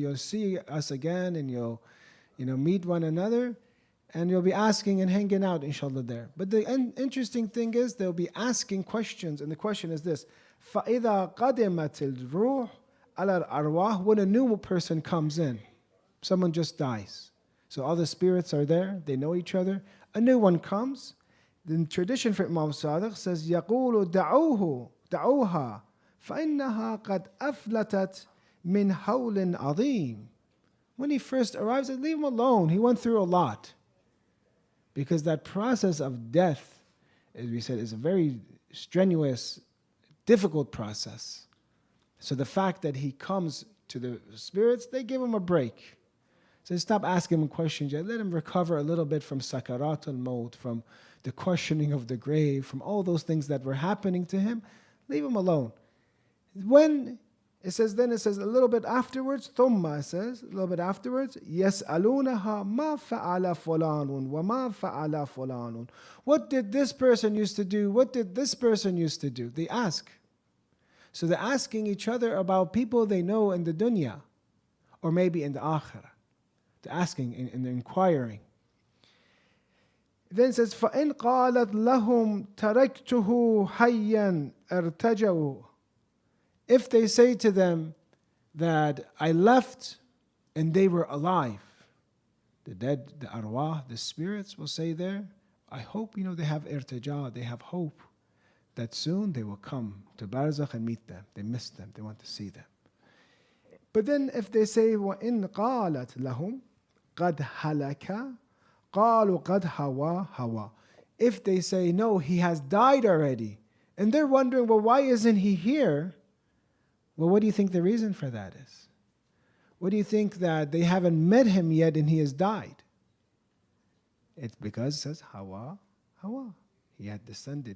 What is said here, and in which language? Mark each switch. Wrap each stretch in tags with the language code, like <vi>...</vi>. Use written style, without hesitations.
<en>You'll see us again and you'll, meet one another and you'll be asking and hanging out, inshallah, there. But the interesting thing is they'll be asking questions, and the question is this:</en> <ar>فَإِذَا قَدِمَتِ الْرُوحُ عَلَى الْأَرْوَاحِ.</ar> <en>When a new person comes in, someone just dies. So all the spirits are there, they know each other. A new one comes. The tradition for Imam Sadiq says,</en> <ar>يَقُولُ دَعُوهَا فَإِنَّهَا قَدْ أَفْلَتَتْ مِنْ حَوْلٍ عَظِيمٍ.</ar> <en>When he first arrives, leave him alone. He went through a lot. Because that process of death, as we said, is a very strenuous, difficult process. So the fact that he comes to the spirits, they give him a break. So stop asking him questions. Let him recover a little bit from sakarat al-maut, from the questioning of the grave, from all those things that were happening to him. Leave him alone. When it says a little bit afterwards, ثُمَّ, it says, a little bit afterwards,</en> <ar>يَسْأَلُونَهَا مَا فَعَلَ فُلَانٌ وَمَا فَعَلَ فُلَانٌ.</ar> <en>What did this person used to do? What did this person used to do? They ask. So they're asking each other about people they know in the dunya, or maybe in the akhirah. They're asking and they're inquiring. Then it says,</en> <ar>فَإِنْ قَالَتْ لَهُمْ تَرَكْتُهُ حَيًّا ارْتَجَوْا.</ar> <en>If they say to them that I left and they were alive, the dead, the arwah, the spirits will say there, I hope, they have irtija, they have hope that soon they will come to barzakh and meet them. They miss them, they want to see them. But then if they say,</en> <ar>وَإِنْ قَالَتْ لَهُمْ قَدْ هَلَكَ قَالُوا قَدْ هَوَى هَوَى.</ar> <en>If they say, no, he has died already, and they're wondering, well, why isn't he here? Well, what do you think the reason for that is? What do you think that they haven't met him yet and he has died? It's because it says, Hawa, Hawa. He had descended.</en>